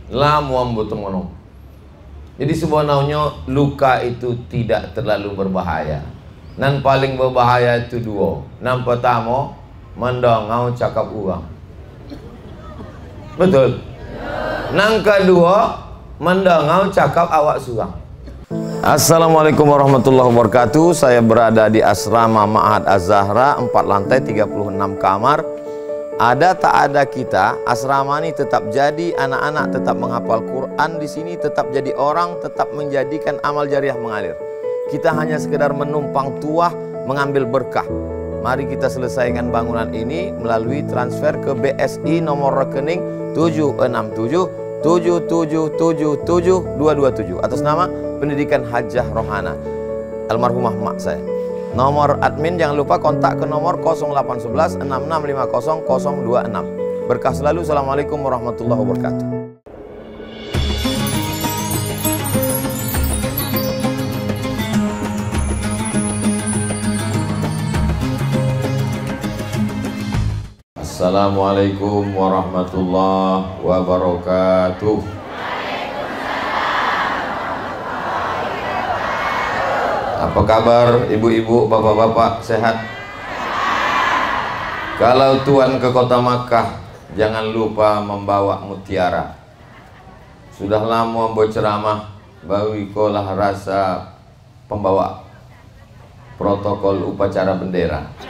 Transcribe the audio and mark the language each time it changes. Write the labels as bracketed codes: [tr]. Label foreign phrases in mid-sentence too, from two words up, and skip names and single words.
[min] Lamu ambo temono. [id] Jadi sebenarnya luka itu tidak terlalu berbahaya. [min] Nan paling berbahaya itu dua. Nan pertama, mendongau cakap orang. [id] Betul? [min] Nan kedua, mendongau cakap awak surang. [ar] السلام عليكم ورحمة الله وبركاته. [id] Saya berada di asrama Ma'had Az-Zahra, 4 lantai 36 kamar. Ada tak ada kita, asrama ini tetap jadi, anak-anak tetap menghafal Quran di sini, tetap jadi orang, tetap menjadikan amal jariah mengalir. Kita hanya sekedar menumpang tuah, mengambil berkah. Mari kita selesaikan bangunan ini melalui transfer ke BSI nomor rekening 767 7777227 atas nama Pendidikan Hajah Rohana almarhumah mak saya. Nomor admin jangan lupa kontak ke nomor 0811 6650 026. Berkah selalu. [ar] السلام عليكم ورحمة الله وبركاته. السلام عليكم ورحمة الله وبركاته. [id] Apa kabar ibu-ibu, bapak-bapak, sehat? Kalau tuan ke kota Makkah, jangan lupa membawa mutiara. Sudah lama berceramah, baru ikolah rasa pembawa protokol upacara bendera.